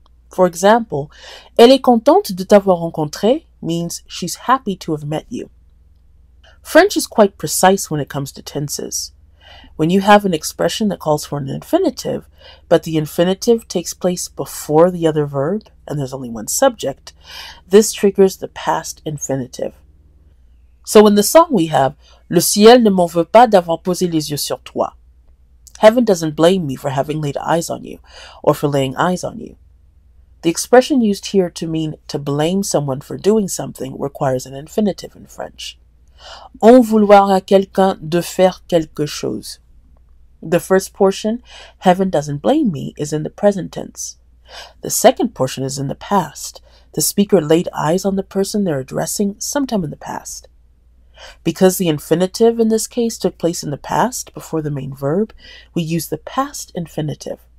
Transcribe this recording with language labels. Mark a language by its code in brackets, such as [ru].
[en] For example, [fr] elle est contente de t'avoir rencontré [en] means she's happy to have met you. French is quite precise when it comes to tenses. When you have an expression that calls for an infinitive, but the infinitive takes place before the other verb, and there's only one subject, this triggers the past infinitive. So in the song we have, [fr] le ciel ne m'en veut pas d'avoir posé les yeux sur toi. [en] Heaven doesn't blame me for having laid eyes on you, or for laying eyes on you. The expression used here to mean to blame someone for doing something requires an infinitive in French. [fr] En vouloir à quelqu'un de faire quelque chose. [en] The first portion, heaven doesn't blame me, is in the present tense. The second portion is in the past. The speaker laid eyes on the person they're addressing sometime in the past. Because the infinitive in this case took place in the past before the main verb, we use the past infinitive.